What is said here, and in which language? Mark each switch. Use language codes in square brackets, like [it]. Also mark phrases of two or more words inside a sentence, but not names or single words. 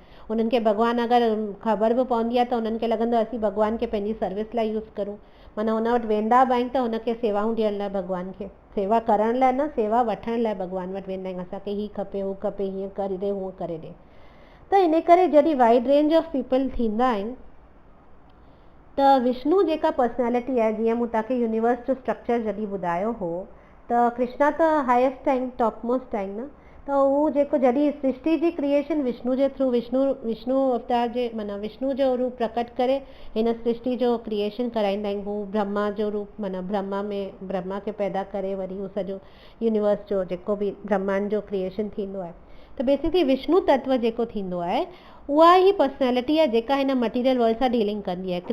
[sd] उन्हनि खे भॻवानु अगरि ख़बर बि पवंदी आहे त उन्हनि खे लॻंदो आहे असीं भॻवान खे पंहिंजी सर्विस लाइ यूज़ करूं, माना हुन वटि वेंदा बि आहिनि त हुनखे सेवाऊं ॾियण लाइ, भॻवान खे सेवा करण लाइ न, सेवा वठण लाइ भॻवान वटि वेंदा आहिनि। असांखे हीअ खपे, हू खपे, हीअं करे ॾे, हूअं करे ॾे। त इन करे जॾहिं [en] wide range of people [sd] थींदा आहिनि त विष्णु जेका पर्सनैलिटी आहे, जीअं मूं तव्हांखे यूनिवर्स जो स्ट्रक्चर जॾहिं ॿुधायो हो, त कृष्णा त हाईएस्ट आहिनि, [en] top most [sd] आहिनि न। त उहो जेको जॾहिं सृष्टि जी क्रिएशन विष्णु जे थ्रू, विष्णु अवतार जे माना विष्णु जो रूप प्रकट करे हिन सृष्टि जो क्रिएशन कराईंदा आहिनि। हू ब्रह्मा जो रूप माना ब्रह्मा खे पैदा करे वरी उहो सॼो यूनिवर्स जो जेको बि ब्रह्मांड जो क्रिएशन थींदो आहे। त बेसिकली विष्णु तत्व जेको थींदो आहे उहा ई पर्सनैलिटी आहे जेका हिन [en] material world [sd] सां डीलिंग कंदी आहे।